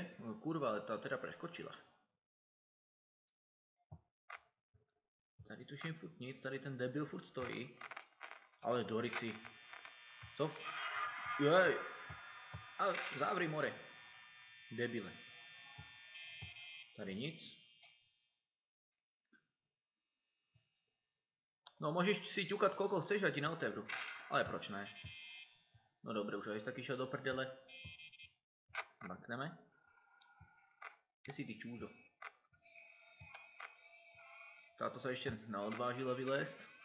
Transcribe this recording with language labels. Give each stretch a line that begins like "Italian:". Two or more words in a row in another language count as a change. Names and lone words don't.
Czech: Kurva, ale tá teda preskočila. Tady tuším furt nic, tady ten debil furt stojí. Ale Dorici. Co? Jej.
Slovak: Ale zavri more. Debile.
Czech: Tady nic.
Slovak: No môžeš si ťukať koľko chceš a ti neotevru.
Czech: Ale proč ne?
Slovak: No dobre, už aj taký šiel do prdele. Makneme. Kde si ty čúzo? Táto sa ešte neodvážila vylésť.